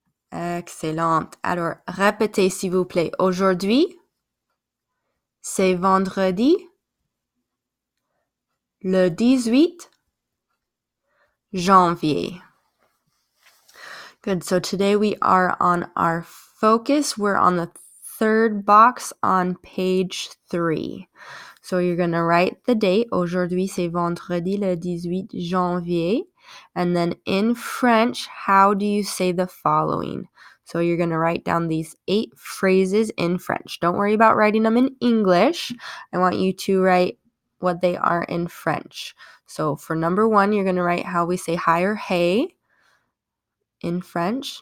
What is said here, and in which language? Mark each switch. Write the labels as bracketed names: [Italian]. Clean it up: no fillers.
[French] Excellente. Alors, répétez s'il vous plaît. Aujourd'hui, c'est vendredi, le 18 janvier. [English] Good. So today we are on our focus. We're on the third box on page 3. So you're going to write the date. [French] Aujourd'hui, c'est vendredi le 18 janvier. [English] And then in French, how do you say the following? So you're going to write down these 8 phrases in French. Don't worry about writing them in English. I want you to write what they are in French. So for number 1, you're going to write how we say hi or hey in French.